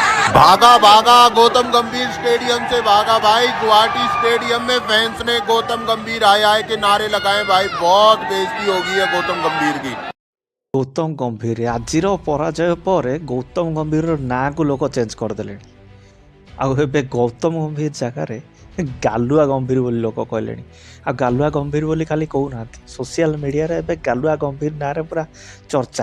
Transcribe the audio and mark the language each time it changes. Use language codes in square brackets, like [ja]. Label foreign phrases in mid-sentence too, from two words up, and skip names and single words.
[hi] भागा भागा गौतम गंभीर स्टेडियम से भागा भाई। गुवाहाटी स्टेडियम में फैंस ने गौतम गंभीर आए आए के नारे लगाए भाई। बहुत बेइज्जती हो गई है गौतम गंभीर की। [or] ଗୌତମ ଗମ୍ଭୀର ଆଜିର ପରାଜୟ ପରେ ଗୌତମ ଗମ୍ଭୀରର ନାଁକୁ ଲୋକ ଚେଞ୍ଜ କରିଦେଲେଣି। ଆଉ ଏବେ ଗୌତମ ଗମ୍ଭୀର ଜାଗାରେ ଗାଲୁଆ ଗମ୍ଭୀର ବୋଲି ଲୋକ କହିଲେଣି। ଆଉ ଗାଲୁଆ ଗମ୍ଭୀର ବୋଲି ଖାଲି କହୁନାହାନ୍ତି, ସୋସିଆଲ ମିଡ଼ିଆରେ ଏବେ ଗାଲୁଆ ଗମ୍ଭୀର ନାଁରେ ପୁରା ଚର୍ଚ୍ଚା।